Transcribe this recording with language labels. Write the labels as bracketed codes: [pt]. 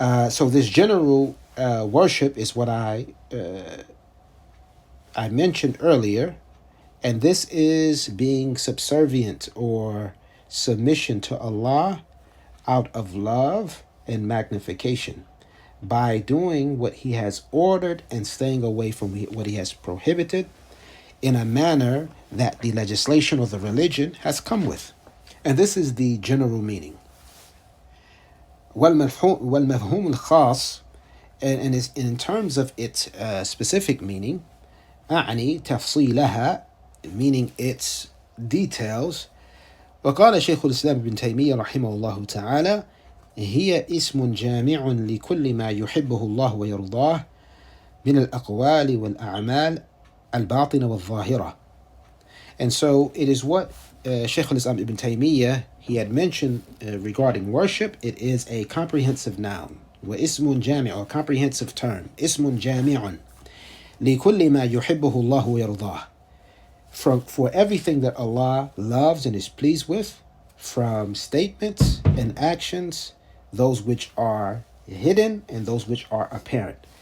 [en] So this general worship is what I mentioned earlier, and this is being subservient or submission to Allah out of love and magnification by doing what He has ordered and staying away from what He has prohibited in a manner that the legislation or the religion has come with. And this is the general meaning. [ar] والمفهوم الخاص, [en] and is in terms of its specific meaning, [ar] أعني تفصيلها, [en] meaning its details. [ar] وقال شيخ الإسلام ابن تيمية رحمه الله تعالى هي اسم جامع لكل ما يحبه الله ويرضاه من الأقوال والأعمال الباطنة والظاهرة. [en] And so it is what Shaykh al-Islam Ibn Taymiyyah, he had mentioned regarding worship. It is a comprehensive noun, [ar] واسم جامع, [en] or comprehensive term, [ar] اسم جامع لكل ما يحبه الله ويرضاه, [en] for everything that Allah loves and is pleased with, from statements and actions, those which are hidden and those which are apparent.